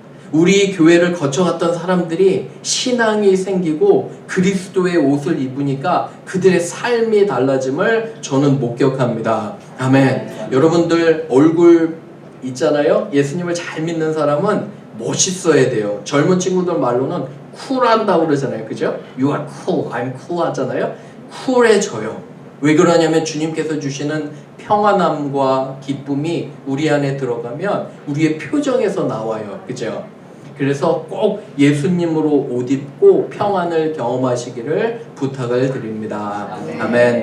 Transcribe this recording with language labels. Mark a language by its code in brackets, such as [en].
[ko] 우리 교회를 거쳐갔던 사람들이 신앙이 생기고 그리스도의 옷을 입으니까 그들의 삶이 달라짐을 저는 목격합니다. 아멘. 여러분들 얼굴 있잖아요. 예수님을 잘 믿는 사람은 멋있어야 돼요. 젊은 친구들 말로는 쿨한다고 그러잖아요. 그죠? [en] You are cool, I'm cool [ko] 하잖아요. 쿨해져요. 왜 그러냐면 주님께서 주시는 평안함과 기쁨이 우리 안에 들어가면 우리의 표정에서 나와요. 그죠? 그래서 꼭 예수님으로 옷 입고 평안을 경험하시기를 부탁을 드립니다. 아멘.